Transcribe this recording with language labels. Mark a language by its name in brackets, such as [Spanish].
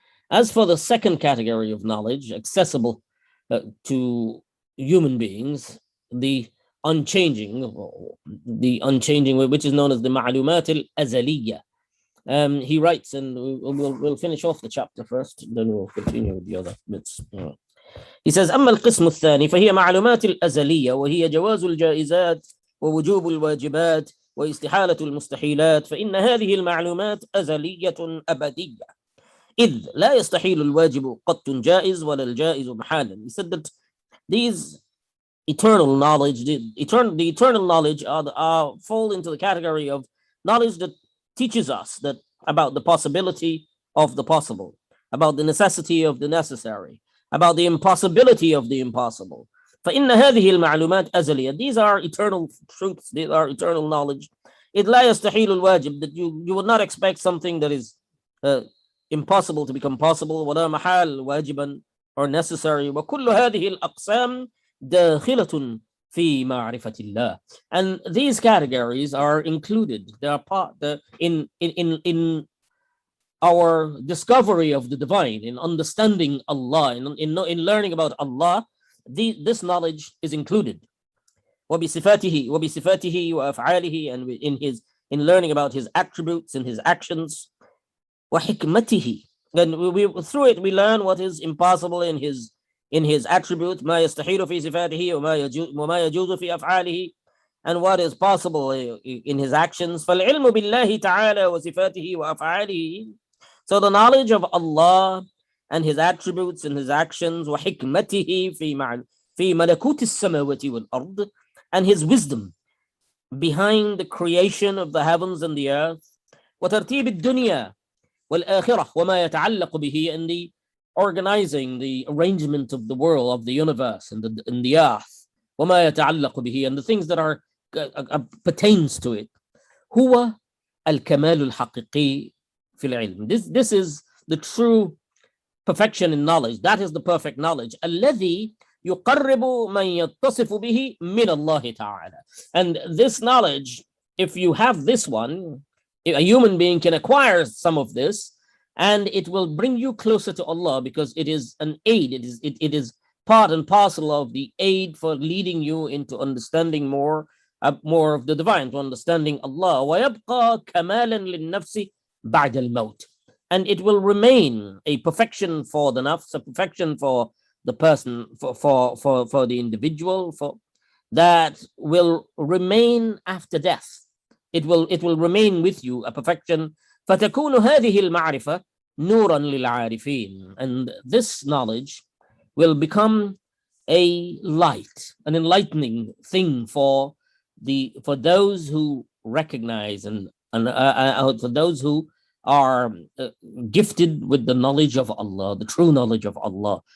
[English] As for the second category of knowledge, accessible to human beings, the unchanging, which is known as the ma'lumat al-azaliyya. He writes, and we'll finish off the chapter first, then we'll continue with the other bits. [Arabic] He says, أما القسم الثاني فهي معلومات الأزلية وهي جواز الجائزات ووجوب الواجبات واستحالة المستحيلات فإن هذه المعلومات أزلية أبدية إذ لا يستحيل الواجب قط جائز ولا الجائز محالا. [English] He said that these eternal knowledge, the eternal knowledge fall into the category of knowledge that teaches us that about the possibility of the possible, about the necessity of the necessary, about the impossibility of the impossible. [Arabic] فإن هذه المعلومات أزلية. [English] These are eternal truths. These are eternal knowledge. [Arabic] إذ لا يستحيل الواجب, [English] that you would not expect something that is impossible to become possible. [Arabic] ولا محال واجبا, [English] or necessary. [Arabic] وكل هذه الأقسام داخلة في معرفة الله. [English] And these categories are included. They are part in our discovery of the divine, in understanding Allah, in learning about Allah. This knowledge is included. [Arabic] وبصفاته وأفعاله, [English] and in learning about his attributes and his actions. [Arabic] وحكمته. [English] And through it we learn what is impossible in his attributes, [Arabic] ما يستحيل في صفاته وما يجوز في أفعاله, [English] and what is possible in his actions. [Arabic] فالعلم بالله تعالى وصفاته وأفعاله. [English] So the knowledge of Allah and his attributes and his actions, [Arabic] وحكمته في ملكوت السماوات والأرض, [English] and his wisdom behind the creation of the heavens and the earth, [Arabic] وترتيب الدنيا والآخرة وما يتعلق به, [English] and the organizing, the arrangement of the world, of the universe and the earth, [Arabic] وما يتعلق به, [English] and the things that are pertains to it. [Arabic] هو الكمال الحقيقي في العلم. [English] This is the true perfection in knowledge. That is the perfect knowledge. [Arabic] الذي يقرب من يتصف به من الله تعالى. [English] And this knowledge, if you have this one, a human being can acquire some of this, and it will bring you closer to Allah, because it is an aid. It is part and parcel of the aid for leading you into understanding more of the divine, to understanding Allah. [Arabic] ويبقى كمالا للنفس بعد الموت. [English] And it will remain a perfection for the nafs, a perfection for the person, for the individual, for that will remain after death. It will remain with you, a perfection. [Arabic] فتكون هذه المعرفة نورا للعارفين. [English] And this knowledge will become a light, an enlightening thing for those who recognize and for those who are gifted with the knowledge of Allah, the true knowledge of Allah.